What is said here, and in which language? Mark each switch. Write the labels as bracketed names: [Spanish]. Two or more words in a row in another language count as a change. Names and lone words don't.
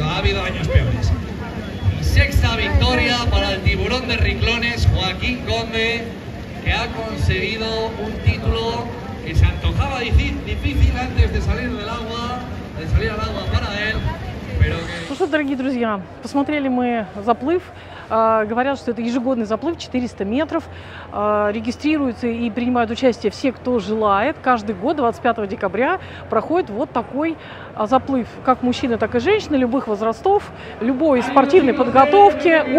[Spanish] Ha habido años peores. Y sexta victoria para el tiburón de Riclones, Joaquín Conde, que ha conseguido un título que se antojaba difícil antes de salir del agua, para él, pero que... [Russian] Ну что, дорогие друзья, посмотрели мы заплыв. Говорят, что это ежегодный заплыв, 400 метров. Регистрируются и принимают участие все, кто желает. Каждый год, 25 декабря, проходит вот такой заплыв. Как мужчины, так и женщины, любых возрастов, любой спортивной подготовки.